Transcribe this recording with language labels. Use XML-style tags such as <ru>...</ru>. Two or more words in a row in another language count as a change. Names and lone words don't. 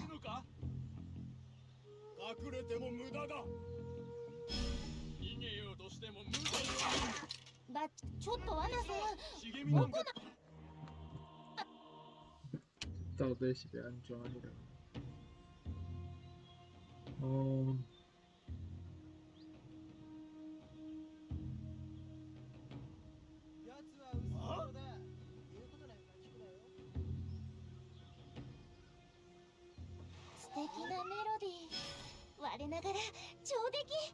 <ja>いるのか。隠れても無駄だ。逃げようとしても無駄だ。ちょっとワナさん。茂みなんか。</ja> <ko>다들 집에 안 좋아하니라. 어,</ko> <ja>やつは薄いだ。言うことなんか聞くなよ。素敵なメロディー。我ながら上出来。</ja>